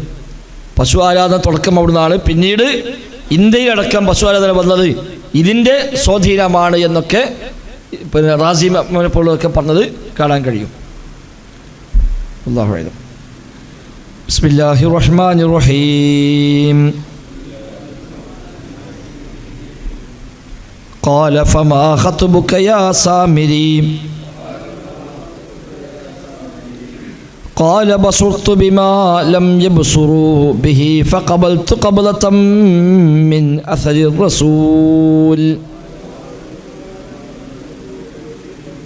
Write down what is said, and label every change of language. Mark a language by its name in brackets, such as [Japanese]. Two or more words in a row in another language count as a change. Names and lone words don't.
[Malayalam] പശു ആരാധന തുടക്കം അവിടുന്നാണ്, പിന്നീട് ഇന്ത്യയിലടക്കം പശു ആരാധന വന്നത് ഇതിൻ്റെ സ്വാധീനമാണ് എന്നൊക്കെ പിന്നെ റാസി പോലൊക്കെ പറഞ്ഞത് കാണാൻ കഴിയും. [Arabic] الله أعلم. بسم الله الرحمن الرحيم. قال فما خطبك يا سامري قال بصرت بما لم يبصروا به فقبلت قبضة من أثر الرسول